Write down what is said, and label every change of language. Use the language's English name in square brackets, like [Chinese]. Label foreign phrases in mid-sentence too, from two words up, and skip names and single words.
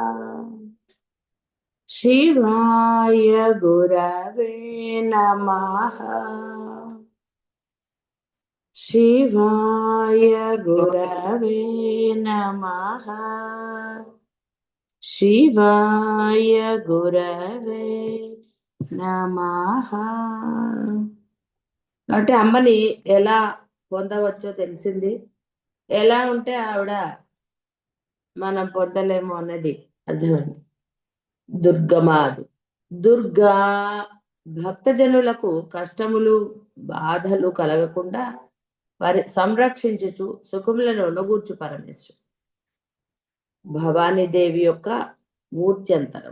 [Sanskrit] शिवाय गुरवे नमः। शिवाय गुरवे नमः। शिवाय गुरवे నమః. [Telugu] అంటే అమ్మని ఎలా పొందవచ్చో తెలిసింది. ఎలా ఉంటే ఆవిడ మనం పొందలేము అన్నది అర్థమైంది. దుర్గమాది దుర్గా భక్తజనులకు కష్టములు బాధలు కలగకుండా వారి సంరక్షించుచు సుఖములను ఒనగూర్చు పరమేశ్వరు భవానీదేవి యొక్క మూర్త్యంతరం.